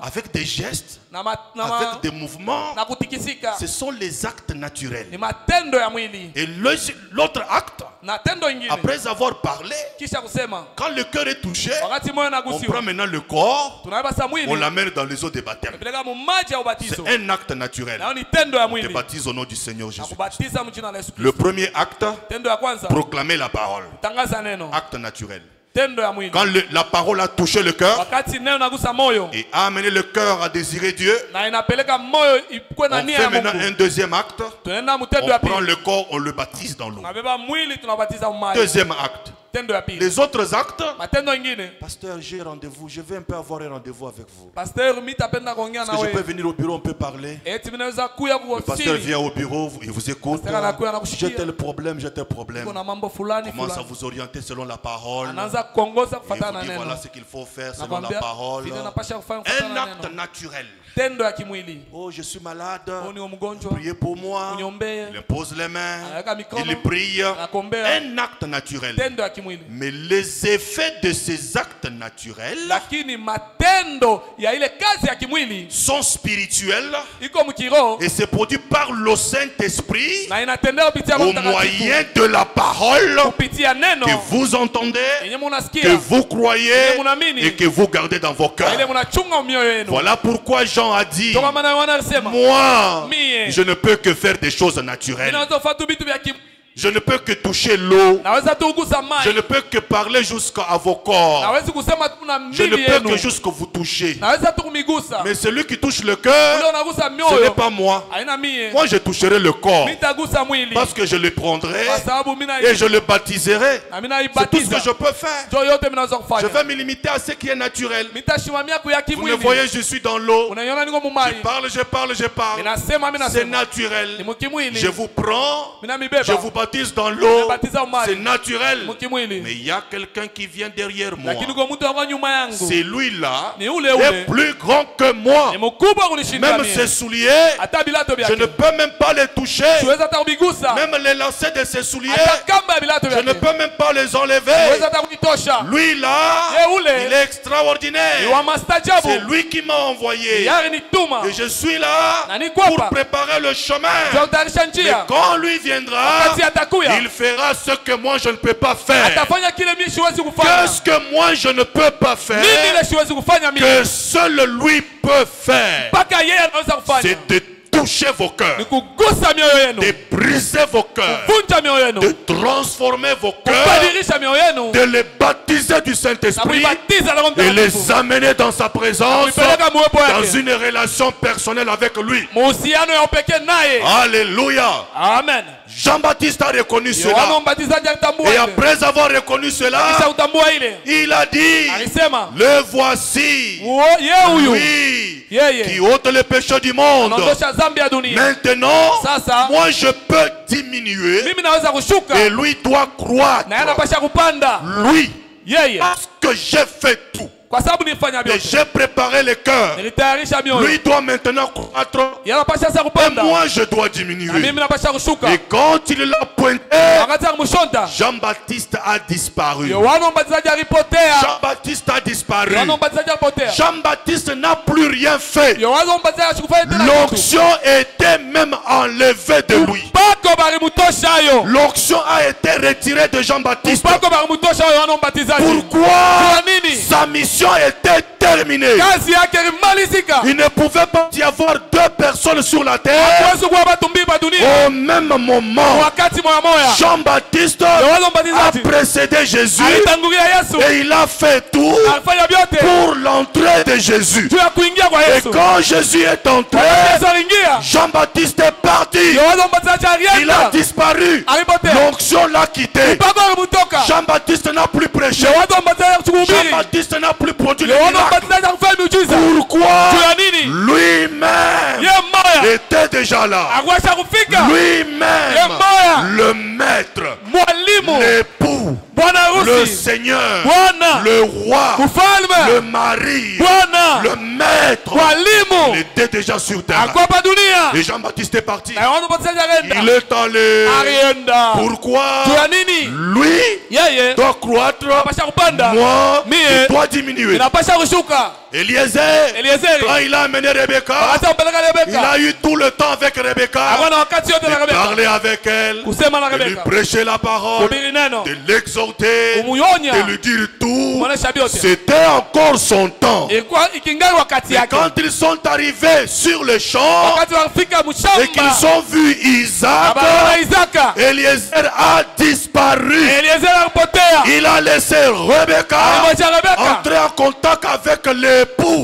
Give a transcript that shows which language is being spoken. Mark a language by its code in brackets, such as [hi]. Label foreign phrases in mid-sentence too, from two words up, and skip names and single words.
[fr] avec des gestes, [sw] na [fr] avec des mouvements. [sw] na kutikisika. [fr] Ce sont les actes naturels. [sw] Ni matendo ya mwili. [fr] Et l'autre acte, [sw] Na tendo ingine [fr] après avoir parlé, [sw] kisha kusema, [fr] quand le cœur est touché, [sw] wakati moyo [fr] on prend [sw] nagusiwa, [fr] maintenant le corps, [sw] tunabeba sa [fr] on [sw] mwili [fr] l'amène dans les eaux de baptême. [sw] peleka mu maji ya ubatizo. [fr] C'est un acte naturel. [sw] Nao ni tendo ya [fr] On te [sw] mwili. [fr] baptise au nom du Seigneur [sw] Na [fr] Jésus. [sw] kubatiza mjina la Yesu [fr] Le [sw] Kristo. [fr] premier acte, [sw] Tendo ya kwanza, [fr] proclamer la parole. [sw] tangaza neno. [fr] Acte naturel. [sw] Tendo ya mwili. [fr] Quand la parole a touché le cœur [sw] Wakati neno nagusa moyo [fr] et a amené le cœur à désirer Dieu, [sw] na inapeleka moyo ikuwe na [fr] on [sw] nia [fr] fait [sw] ya [fr] maintenant un [sw] Mungu. [fr] deuxième acte. [sw] Tunaenda [fr] On [sw] mtendo ya [fr] prend [sw] pili. [fr] le corps, on le baptise dans l'eau. [sw] Tunabeba mwili tunabatiza maji. [fr] Deuxième acte. [sw] Tendo ya pili. [fr] Les autres actes, [sw] Matendo ingine. [fr] pasteur, j'ai rendez-vous, je vais un peu avoir un rendez-vous avec vous. [sw] Pasteur, mimi tapenda kuongea [fr] Est-ce [sw] na [fr] que je peux [sw] wewe. [fr] venir au bureau, on peut parler? [sw] Eti mimi naweza kuya [fr] Le pasteur [sw] kuofisini. [fr] vient au bureau, il vous écoute. [sw] Pasteur anakuya anakushikia. [fr] J'ai tel problème, j'ai tel problème. [sw] Kuna mambo fulani [fr] Commence à [sw] fulani. [fr] vous orienter selon la parole. [sw] Anaanza kuongoza [fr] Et [sw] kufuatana [fr] vous [sw] na [fr] dit [sw] neno. [fr] voilà ce qu'il faut faire selon la [sw] Nakwambia [fr] parole. [sw] vile napasha kufanya [fr] Un [sw] kufuatana na [fr] acte [sw] neno. [fr] naturel. [sw] Tendo ya kimwili. [fr] Oh, je suis malade. [sw] Oni wa mgonjwa. [fr] Priez pour moi. [sw] Uniombee. [fr] Il impose les mains. [sw] Anaweka mikono. [fr] Il prie. [sw] Anakuombea. [fr] Un acte naturel. [sw] Tendo ya kimwili. [fr] Mais les effets de ces actes naturels [sw] Lakini matendo ya ile kazi ya kimwili [fr] sont spirituels [sw] iko mkiroho [fr] et c'est produit par le Saint-Esprit [sw] na inatendewa kupitia [fr] au [sw] Roho Mtakatifu. [fr] moyen de la parole [sw] Kupitia neno [fr] que vous entendez, [sw] yenye [fr] que [sw] munasikia [fr] vous croyez [sw] Ile munaamini. [fr] et que vous gardez dans vos [sw] na ile [fr] cœurs. [sw] munachunga mioyo yenu. [fr] Voilà pourquoi Jean a dit, [sw] Ndio maana Yohana alisema, [fr] moi, [sw] Mie. [fr] je ne peux que faire des choses naturelles. [sw] ninaweza kufanya tu vitu vya [fr] Je ne peux que toucher l'eau. [sw] naweza tu kugusa [fr] Je [sw] maji. [fr] ne peux que parler jusqu'à vos corps. [sw] Naweza kusema tu na [fr] Je ne [sw] mili [fr] peux [sw] yenu. [fr] que jusqu'à vous toucher. [sw] Naweza tu kumigusa. [fr] Mais celui qui touche le [sw] Ule [fr] cœur, [sw] unagusa [fr] ce n'est [sw] mioyo. [fr] pas moi. [sw] Haina mie. [fr] Moi, je toucherai le corps. [sw] Mimi nitagusa mwili. [fr] Parce que je le prendrai [sw] Kwa sababu mimi [fr] et je le baptiserai. [sw] na mimi [fr] C'est tout ce que [sw] naibatiza. [fr] je peux faire. [sw] Ndio yote mimi naweza [fr] Je [sw] kufanya. [fr] vais me limiter à ce qui est naturel. [sw] Mimi nitashimamia kuya [fr] Vous me [sw] kimwili. [fr] voyez, je suis dans l'eau. [sw] Unaiona niko [fr] Je [sw] mumai. [fr] parle, je parle, je parle. [sw] Ninasema mimi [fr] C'est [sw] nasema. [fr] naturel. [sw] Ni mkimwili. [fr] Je vous prends, [sw] Mimi namibeba. [fr] je vous baptise dans l'eau. [sw] Nabatiza umai. [fr] C'est naturel. [sw] Mkimwili. [fr] Mais il y a quelqu'un qui vient derrière moi. [sw] Lakini kwa mtu wa nyuma yangu. [fr] Celui-là [sw] Ni ule [fr] est [sw] ule. [fr] plus grand que moi. [sw] Ni mkubwa kunishinda [fr] Même [sw] mimi. [fr] ses souliers, [sw] Hata vilato [fr] je ne [sw] vyake. [fr] peux même pas les toucher. [sw] Siwezi hata kubigusa. [fr] Même les lacets de ses souliers, [sw] Hata kamba ya vilato [fr] je ne [sw] vyake. [fr] peux même pas les enlever. [sw] Siwezi hata kuitoa. kutosha. [fr] Lui là, [sw] Ye ule. [fr] il est extraordinaire. [sw] Ni wa mastajabu. [fr] C'est lui qui m'a envoyé. [sw] Yari nituma. [fr] Et je suis là [sw] Na niko hapa. [fr] pour préparer le chemin. [sw] Utayarisha [fr] Mais [sw] njia. [fr] quand lui viendra, [sw] Wakati atakuya. [fr] il fera ce que moi je ne peux pas faire. [sw] Atafanya kile mimi siwezi kufanya. [fr] Qu'est-ce que moi je ne peux pas faire? [sw] Nini ile siwezi kufanya mimi? [fr] Que seul lui peut faire. [sw] Mpaka yeye anaweza kufanya. [fr] C'est de toucher vos cœurs, [sw] Ni kugusa mioyo yenu. [fr] de briser vos cœurs, [sw] Kuvunja mioyo yenu. [fr] de transformer vos cœurs, [sw] Kubadilisha mioyo yenu. [fr] de les baptiser du [sw] Na [fr] Saint-Esprit [sw] kuibatiza na Roho [fr] et les [sw] Mtakatifu. [fr] amener dans sa présence, [sw] Kuipeleka muwepo [fr] dans [sw] wake. [fr] une relation personnelle avec lui. [sw] Mahusiano ya upekee naye. [fr] Alléluia. [sw] Amen. [fr] Jean-Baptiste a reconnu [sw] Yohana [fr] cela. [sw] Mbatizaji alitambua [fr] Et [sw] ile. [fr] après avoir reconnu [sw] Kisha [fr] cela, [sw] utambua ile. [fr] il a dit, [sw] Alisema, [fr] le voici, [sw] yeye huyu. [fr] lui, [sw] Yeye. [fr] qui ôte le péché du monde. [sw] Anaondosha dhambi ya dunia. [fr] Maintenant, [sw] Sasa. [fr] moi je peux diminuer [sw] Mimi naweza kushuka. [fr] et lui doit croître. [sw] Na yeye anapasha kupanda. [fr] Lui, [sw] Yeye. [fr] parce que j'ai fait tout. [sw] Kwa sababu nilifanya [fr] Et [sw] vyote. [fr] j'ai préparé le cœur. [sw] Nilitayarisha mioyo. [fr] Lui doit maintenant croître. [sw] Yeye anapasha sasa [fr] Et [sw] kupanda. [fr] moi je dois [sw] Na [fr] diminuer. [sw] mimi napasha kushuka. [fr] Et quand il l'a pointé, [sw] Wakati akumshonta. [fr] Jean-Baptiste a disparu. [sw] Yohana Mbatizaji alipotea. [fr] Jean-Baptiste a disparu. [sw] Yohana Mbatizaji alipotea. [fr] Jean-Baptiste n'a plus rien fait. [sw] Yohana Mbatizaji asikufanya tena kitu. [fr] L'onction était même enlevée de lui. [sw] Bako balimutosha yo. [fr] L'onction a été retirée de Jean-Baptiste. [sw] Bako balimutosha Yohana Mbatizaji. [fr] Pourquoi? [sw] Kwa nini? [fr] Sa mission était terminée. [sw] Kazi yake ilimalizika. [fr] Il ne pouvait pas y avoir deux personnes sur la terre [sw] Hakuwezi kuwa watu mbili pa dunia. [fr] au même moment. [sw] Wakati moya moya. [fr] Jean-Baptiste [sw] Yohana [fr] a [sw] Mbatizaji [fr] précédé Jésus [sw] alitangulia Yesu. [fr] et il a fait tout [sw] Alifanya vyote [fr] pour l'entrée de Jésus. [sw] juu ya kuingia kwa [fr] Et [sw] Yesu. [fr] quand Jésus est entré, [sw] Yesu aliingia. [fr] Jean-Baptiste est parti. [sw] Yohana Mbatizaji [fr] Il a [sw] alienda. [fr] disparu. [sw] Alipotea. [fr] L'onction l'a quitté. [sw] Bako alimutoka. [fr] Jean-Baptiste n'a plus prêché. [sw] Yohana Mbatizaji hakuhubiri. [fr] Jean-Baptiste n'a plus produit de [sw] Yohana [fr] miracles. [sw] Mbatizaji hakufanya miujiza. [fr] Pourquoi? [sw] Juu ya nini? [fr] Lui-même [sw] Yeye mmoja [fr] était déjà là. [sw] hakuweza kufika. [fr] Lui-même, [sw] Moya. [fr] le maître, [sw] Mwalimu, [fr] l'époux, [sw] bwana [fr] le [sw] harusi, [fr] Seigneur, [sw] Bwana, [fr] le roi, le [sw] mfalme, [fr] mari, [sw] Bwana, [fr] le maître, il [sw] mwalimu [fr] était déjà sur terre. [sw] hakuwa hapa dunia. [fr] Et Jean-Baptiste est parti. [sw] Na Yohana Mbatizaji [fr] Il [sw] akaenda. [fr] est allé. [sw] Alienda. [fr] Pourquoi? [sw] Juu ya nini? [fr] Lui [sw] Yeye [fr] doit croître. [sw] anapasha kupanda. [fr] Moi, [sw] Mie [fr] je dois diminuer. [sw] inapasha kushuka. [fr] Eliezer, [sw] Eliezeri [fr] quand il a amené Rebecca, [sw] wakati ampeleka [fr] il [sw] Rebeka, [fr] a eu tout le temps avec Rebecca. [sw] hakuwa na wakati yote na [fr] De [sw] Rebeka [fr] parler avec elle, [sw] kusema na [fr] de lui [sw] Rebeka, [fr] prêcher la parole, [sw] kuhubiri neno, [fr] de l'exhorter, [sw] kumuonya, [fr] de lui dire tout. [sw] kumwonesha vyote. [fr] C'était encore son temps. [sw] Ilikuwa ikingali wakati [fr] Et [sw] yake. [fr] quand ils sont arrivés sur le champ [sw] Wakati walifika [fr] et qu'ils [sw] mshamba, [fr] ont vu Isaac, [sw] abaona Isaka, [fr] Eliezer a disparu. [sw] Eliezeri alipotea. [fr] Il a laissé Rebecca [sw] Alimwacha Rebeka [fr] entrer en contact avec l'époux.